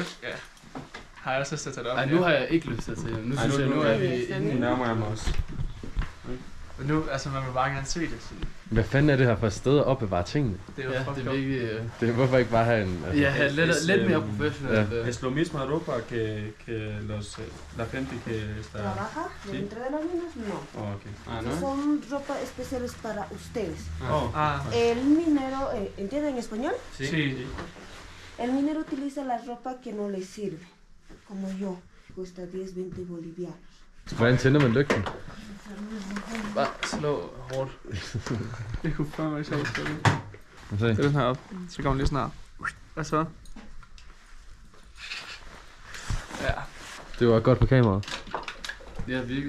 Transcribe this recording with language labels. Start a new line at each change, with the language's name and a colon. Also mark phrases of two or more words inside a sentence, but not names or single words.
Danish: Ja. Har jeg også lyst til at tage det op? Nej, nu har jeg ikke lyst til at tage hjem. Nu synes jeg, nu er vi... Nu nærmer jeg mig også. Men nu, altså man vil bare gerne se det. Sådan. Hvad fanden er det her for et sted at opbevare tingene? Det er jo Ja, det er virkelig... Det er hvorfor ikke bare have en... Ja, lidt mere professionelt. Ja.
Spanish: Es lo mismo Europa que la gente que está... ¿Trabaja dentro de las minas? No. Oh, okay. Ah, ¿no? Son ropa especiales para ustedes. Ah. El minero, ¿entienden español? Sí. El minero utiliza la ropa que no le sirve, como yo. Cuesta 10-20 bolivianos.
Danish: Hvordan tænder man lygten? Bare slå hårdt. Det kunne fandme være sjovt. Se. Det er den her op. Så kommer den lige snart. Hvad så? Ja. Det var godt på kameraet. Ja, virkelig.